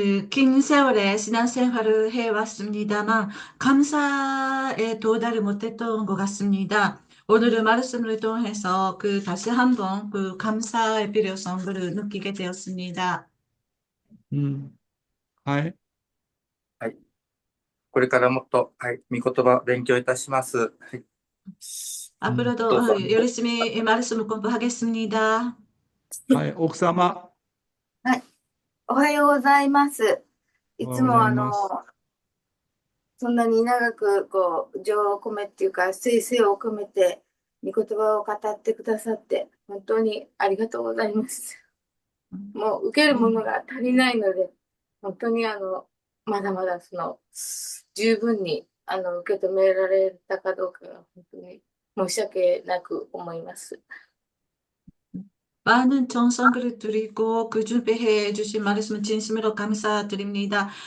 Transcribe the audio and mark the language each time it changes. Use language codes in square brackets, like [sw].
[ko] 긴 세월의 신앙생활을 해왔습니다만, 감사에 도달을 못했던 것 같습니다. 오늘의 말씀을 통해서 다시 한번 그 감사의 필요성을 느끼게 되었습니다. [ja] 하이. はい。これからもっと、はい、御言葉勉強いたします。はい。 [ko] 앞으로도 [ja] どうぞ。 [ko] 열심히 말씀을 공부하겠습니다. [ja] 하이, 옥사마. はい。おはようございます。いつも 고자이마스. そんなに長く情を込めっていうか、精神を込めて、御言葉を語ってくださって、本当にありがとうございます。もう受けるものが足りないので、本当にまだまだ十分に受け止められたかどうかが本当に申し訳なく思います。 [ko] 많은 정성을 드리고 그 준비해 주신 말씀은 진심으로 감사드립니다.